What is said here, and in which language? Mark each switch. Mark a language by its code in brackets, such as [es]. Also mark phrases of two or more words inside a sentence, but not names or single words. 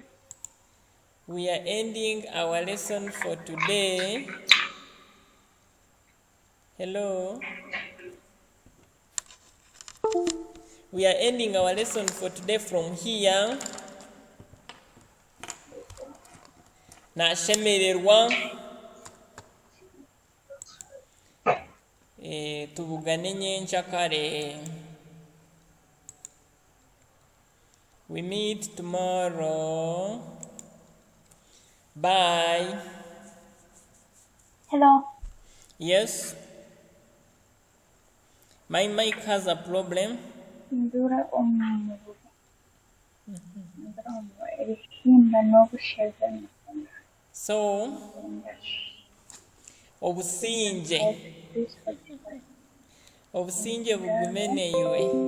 [en] We are ending our lesson for today. Hello? We are ending our lesson for today from here. [nyn] Nashemererwa tuvugane nyenkya kare. [en] We meet tomorrow. Bye. Hello. Yes. My mic has a problem. [nyn] Ndura omwanyiro. Ndura omwanyiro. Erihinda n'obusheze. So, obusinge. Obusinge bugumeneiwe.